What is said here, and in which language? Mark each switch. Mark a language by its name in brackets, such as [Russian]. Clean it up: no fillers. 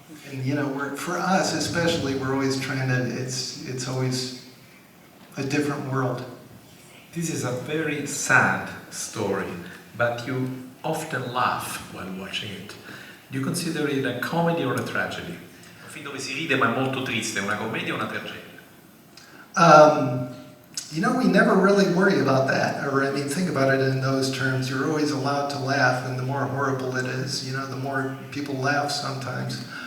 [English] And you know, for us especially, we're always trying to, it's always a different world. This is a very sad story, but you often laugh while watching it. Do you consider it a comedy or a tragedy? [Italian] Un film dove si ride ma è molto triste, una commedia o una tragedia? [English] You know, we never really worry about that, or I mean, think about it in those terms. You're always allowed to laugh, and the more horrible it is, you know, the more people laugh sometimes.